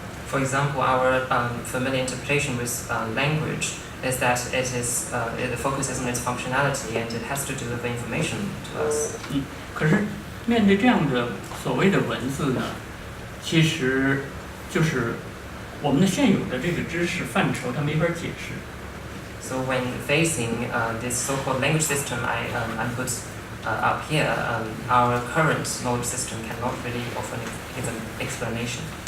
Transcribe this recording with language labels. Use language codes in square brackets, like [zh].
[en] For example, our familiar interpretation with language is that it focuses on its functionality and it has to deliver information to us. [zh] 可是面对这样的所谓的文字呢，其实就是我们的现有的这个知识范畴，它没法解释。 [en] So when facing this so-called language system I put up here, our current knowledge system cannot really offer an explanation.